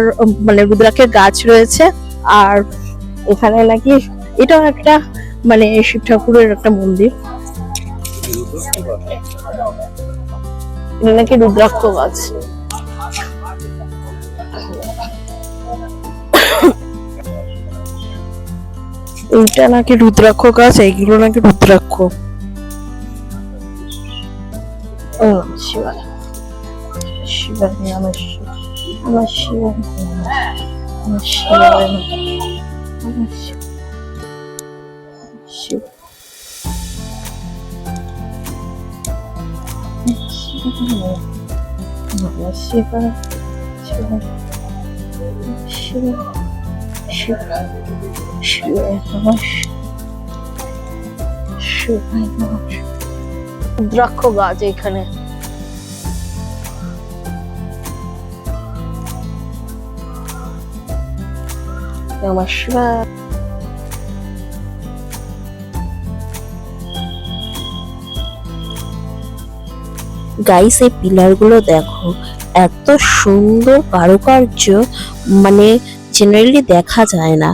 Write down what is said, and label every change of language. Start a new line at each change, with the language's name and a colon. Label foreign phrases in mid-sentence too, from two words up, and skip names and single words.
Bangla: মানে রুদ্রাক্ষের গাছ রয়েছে, আর এখানে নাকি এটাও একটা মানে শিব ঠাকুরের একটা মন্দির, এটা নাকি রুদ্রাক্ষ গাছ। এইটা নাকি রুদ্রাক্ষ গাছ, এইগুলো নাকি রুদ্রাক্ষ।
Sanskrit: শিবায় শিবায় নমঃ শিবায় নমঃ শিবায় নমঃ শিব নমঃ শিবায় শিবায় শিবায় শিবায় নমঃ শিবায় নমঃ।
Bangla: রুদ্রাক্ষ গাছ এখানে। নমস্কার। গাইস, এই পিলার গুলো দেখো, এত সুন্দর কারুকার্য, মানে জেনারেলি দেখা যায় না।